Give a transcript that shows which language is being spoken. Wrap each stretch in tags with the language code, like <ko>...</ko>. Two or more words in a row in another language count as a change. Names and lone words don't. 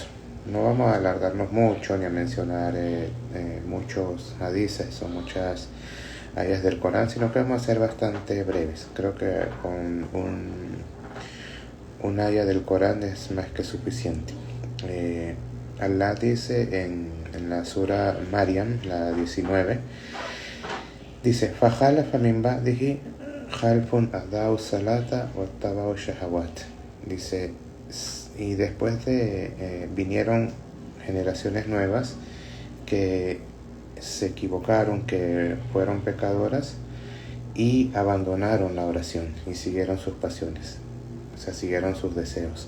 <es>No vamos a alargarnos mucho ni a mencionar muchos hadices o muchas ayas del Corán, sino que vamos a ser bastante breves. Creo que con un aya del Corán es más que suficiente. Allah dice en la sura Maryam, la 19, dice:</es> <ar>فَخَلَفَ مِنْ بَعْدِهِ خَلْفٌ أَضَاعُوا الصَّلَاةَ وَاتَّبَعُوا الشَّهَوَاتِ.</ar> <es>Dice, y después vinieron generaciones nuevas que se equivocaron, que fueron pecadoras y abandonaron la oración y siguieron sus pasiones, o sea, siguieron sus deseos.</es>